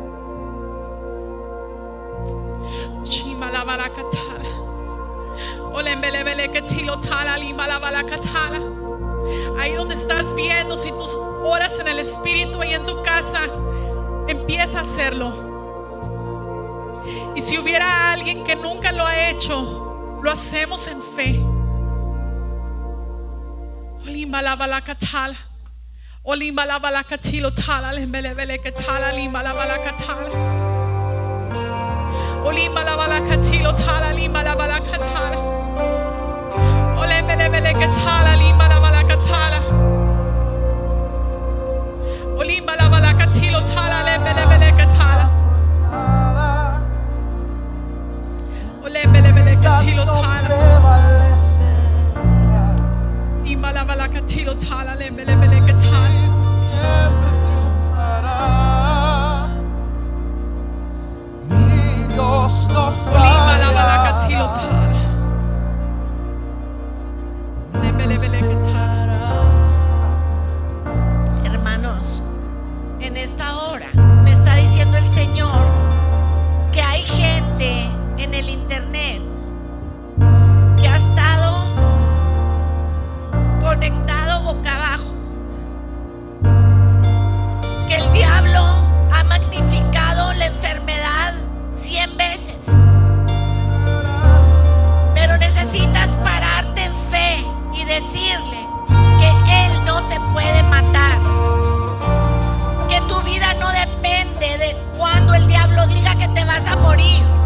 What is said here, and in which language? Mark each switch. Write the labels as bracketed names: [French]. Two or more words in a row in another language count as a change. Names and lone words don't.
[Spanish] Ahí donde estás viendo, si tú oras en el Espíritu ahí en tu casa, empieza a hacerlo. Y si hubiera alguien que nunca lo ha hecho, lo hacemos en fe. Olimba la balacatala, olimba la balacatilo tala, lembelebele que tala, limba la balacatala, olimba la balacatilo tala, limba la balacatala, olembelebele que tala, limba la balacatala, olimba la balacatilo tala, lembelebele que tala, olembelebele que tilo tala. Imalabalakatilo tala lembelebeleke tala. Siempre triunfará. Mi Dios no Imalabalakatilo fallará. tala. Lembelebeleke tala. Hermanos, en esta hora me está diciendo el Señor que hay gente en el internet que ha estado conectado boca abajo, que el diablo ha magnificado la enfermedad 100 veces, pero necesitas pararte en fe y decirle que Él no te puede matar, que tu vida no depende de cuando el diablo diga que te vas a morir.